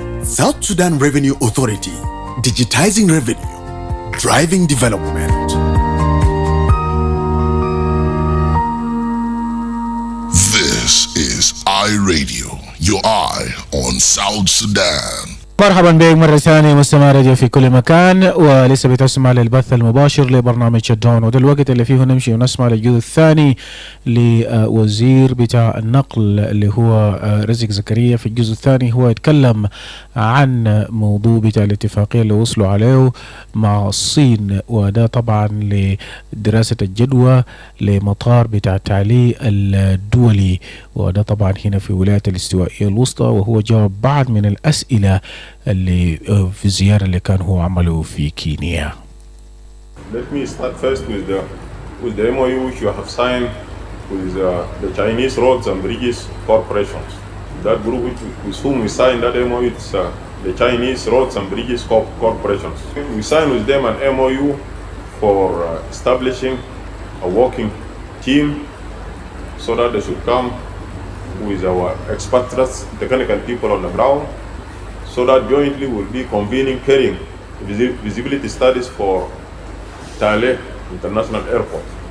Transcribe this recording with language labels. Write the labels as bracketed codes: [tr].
[en] South Sudan Revenue Authority, digitizing revenue, driving development. This is iRadio, your eye on South Sudan. [ar] مرحبا بك مرة ثانية مستمع راديو في كل مكان، ولسه بتسمع للبث المباشر لبرنامج شدون، وده الوقت اللي فيه نمشي ونسمع للجزء الثاني لوزير بتاع النقل اللي هو رزق زكريا. في الجزء الثاني هو يتكلم عن موضوع بتاع الاتفاقية اللي وصلوا عليه مع الصين، وده طبعا لدراسة الجدوى لمطار بتاع تعلي الدولي، وده طبعا هنا في ولاية الاستوائية الوسطى، وهو جاوب بعض من الأسئلة اللي في الزيارة اللي كان هو عمله في كينيا. [en] Let me start first with the MOU which you have signed with the Chinese Roads and Bridges Corporations. That group with whom we signed that MOU is the Chinese Roads and Bridges Corporations. We signed with them an MOU for establishing a working team so that they should come with our expatriates, technical people on the ground, so that jointly we'll be convening, carrying visibility studies for Tale International Airport.